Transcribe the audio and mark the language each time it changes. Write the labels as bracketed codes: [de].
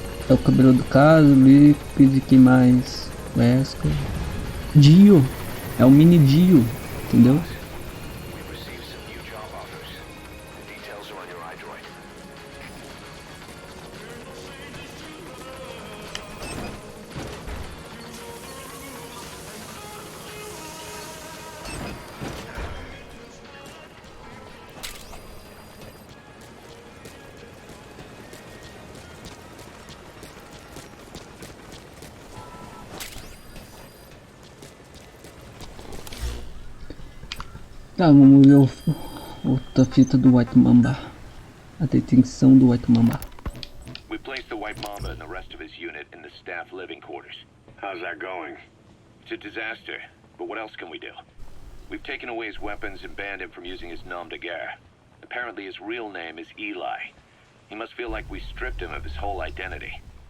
[pt] É o cabelo do caso, Liquid, que mais? Wesker. Dio. É o mini Dio, entendeu? [en] We've received some new job offers. The details are on your iDroid. [pt] Tá, vamos ver outra fita do White Mamba. A detenção do White Mamba. [en] We placed the White Mamba and the rest of his unit in the staff living quarters. How's that going? It's a disaster, but what else can we do? We've taken away his weapons and banned him from using his nom de guerre. Apparently his real name is Eli. He must feel like we stripped him of his whole identity.